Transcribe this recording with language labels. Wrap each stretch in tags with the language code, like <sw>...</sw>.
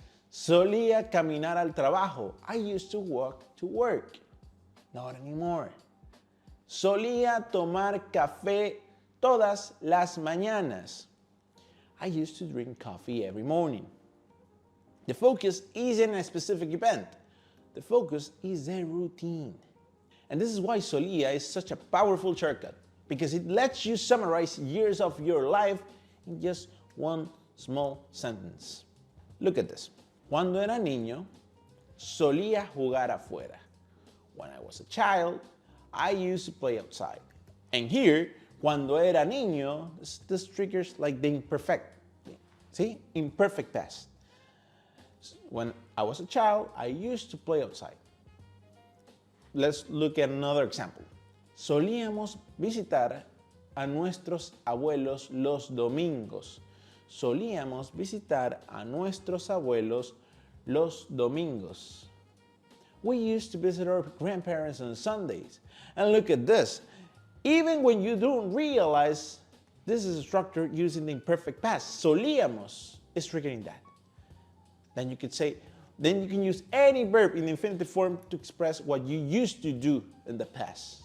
<es>Solía caminar al trabajo.</es> <en>I used to walk to work. Not anymore.</en> <es>Solía tomar café todas las mañanas.</es> <en>I used to drink coffee every morning. The focus isn't a specific event. The focus is a routine. And this is why solía is such a powerful shortcut, because it lets you summarize years of your life in just one small sentence. Look at this.</en> <es>Cuando era niño, solía jugar afuera.</es> <en>When I was a child, I used to play outside. And here,</en> <es>cuando era niño,</es> <en>this triggers like the imperfect. See? Imperfect past. When I was a child, I used to play outside. Let's look at another example.</en> <es>Solíamos visitar a nuestros abuelos los domingos. Solíamos visitar a nuestros abuelos los domingos.</es> <en>We used to visit our grandparents on Sundays. And look at this. Even when you don't realize this is a structure using the imperfect past, solíamos is triggering that. Then you could say, then you can use any verb in the infinitive form to express what you used to do in the past.</en>